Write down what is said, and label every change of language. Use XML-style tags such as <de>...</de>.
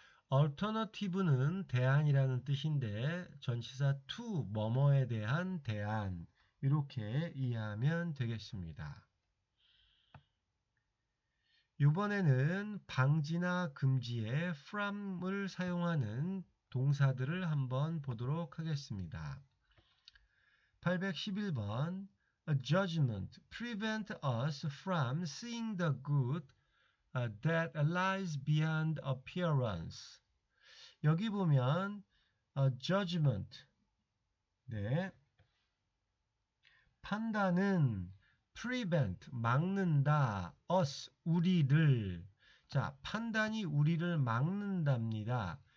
<ko>alternative는 대안이라는 뜻인데 전치사 to 뭐뭐에 대한 대안 이렇게 이해하면 되겠습니다. 이번에는 방지나 금지에 from을 사용하는 동사들을 한번 보도록 하겠습니다.</ko> <en>811번 A judgment prevent us from seeing the good that lies beyond appearance.</en> <ko>여기 보면 judgment 네. 판단은 prevent 막는다 us 우리를 자 판단이 우리를 막는답니다.</ko>